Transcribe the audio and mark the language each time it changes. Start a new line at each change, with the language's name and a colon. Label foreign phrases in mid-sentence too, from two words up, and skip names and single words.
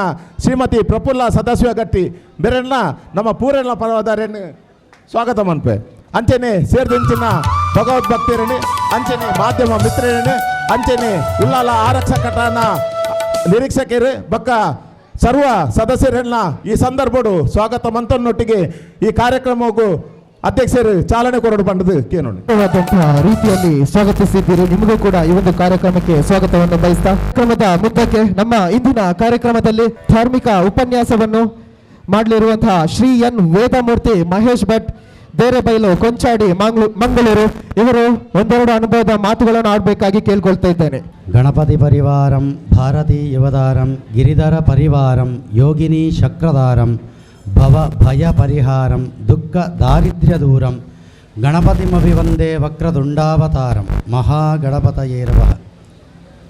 Tulu: ಶ್ರೀಮತಿ ಪ್ರಫುಲ್ಲ ಸದಾಶಿವ ಗಟ್ಟಿ ಬೇರೆಲ್ಲ ನಮ್ಮ ಪೂರೆಲ್ಲ ಪರವಾದ ಸ್ವಾಗತವನ್ಪೆ ಅಂಚನೆ ಸೇರ್ದಿಂಚಿನ ಭಗವದ್ಭಕ್ತರನ್ನು ಅಂಚನೆ ಮಾಧ್ಯಮ ಮಿತ್ರರನ್ನು ಅಂಚನೆ ಉಲ್ಲಾಲ ಆರಕ್ಷಕನ ನಿರೀಕ್ಷಕರು ಬಕ್ಕ ಸರ್ವ ಸದಸ್ಯರನ್ನ ಈ ಸಂದರ್ಭಡು ಸ್ವಾಗತ ಮಂತನೊಟ್ಟಿಗೆ ಈ ಕಾರ್ಯಕ್ರಮಕ್ಕೂ ಅಧ್ಯಕ್ಷರು ಚಾಲನೆ ಕೊರಡು ಬಂದದ್ದು ಕೇಳೋಣ
Kannada: ರೀತಿಯಲ್ಲಿ ಸ್ವಾಗತಿಸಿದ್ದೀರಿ. ನಿಮಗೂ ಕೂಡ ಈ ಒಂದು ಕಾರ್ಯಕ್ರಮಕ್ಕೆ ಸ್ವಾಗತವನ್ನು ಬಯಸ್ತಾ ಕ್ರಮದ ಮುಂದಕ್ಕೆ ನಮ್ಮ ಇಂದಿನ ಕಾರ್ಯಕ್ರಮದಲ್ಲಿ ಧಾರ್ಮಿಕ ಉಪನ್ಯಾಸವನ್ನು ಮಾಡಲಿರುವಂತಹ ಶ್ರೀ ಎನ್ ವೇದಮೂರ್ತಿ ಮಹೇಶ್ ಭಟ್ ದೇರೆಬೈಲು ಕೊಂಚಾಡಿ ಮಂಗಳೂರು ಇವರು ಒಂದೆರಡು ಅನುಭವದ ಮಾತುಗಳನ್ನು ಆಡಬೇಕಾಗಿ ಕೇಳ್ಕೊಳ್ತಾ ಇದ್ದೇನೆ.
Sanskrit: ಗಣಪತಿ ಪರಿವಾರಂ ಭಾರತೀ ಯುವದಾರಂ ಗಿರಿಧರ ಪರಿವಾರಂ ಯೋಗಿನಿ ಚಕ್ರಧಾರಂ ಭವ ಭಯ ಪರಿಹಾರಂ ದುಃಖ ದಾರಿದ್ರ್ಯ ದೂರಂ ಗಣಪತಿಮಭಿವಂದೇ ವಕ್ರದುಂಡಾವತಾರಂ ಮಹಾಗಣಪತಯೇ ನಮಃ.